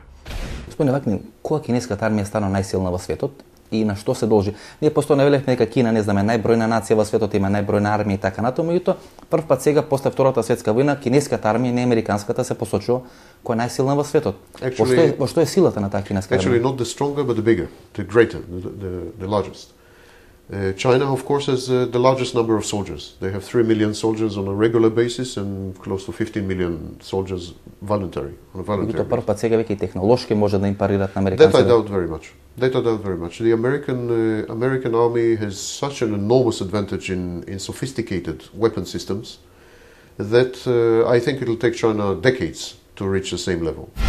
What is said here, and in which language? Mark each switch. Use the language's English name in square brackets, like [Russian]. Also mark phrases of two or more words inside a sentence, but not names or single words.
[Macedonian] Господине Вакнин, кога кинеската армија стана најсилна во светот и на што се должи? Ние постојано велевме дека Кина, не знаме, најбројна нација во светот, има најбројна армија и така натаму, меѓутоа прв пат сега после Втората светска војна кинеската армија, не американската, се посочува која е најсилна во светот. Во што е силата на таа кинеска армија? [English] Actually, not the stronger, but the bigger, the greater, the largest. China, of course, has the largest number of soldiers. They have 3 million soldiers on a regular basis and close to 15 million soldiers voluntary. [Macedonian] Меѓутоа прв пат сега веќе и технолошки може да им парират на американците. [English] That I doubt very much. The American army has such an enormous advantage in sophisticated weapon systems that I think it will take China decades to reach the same level.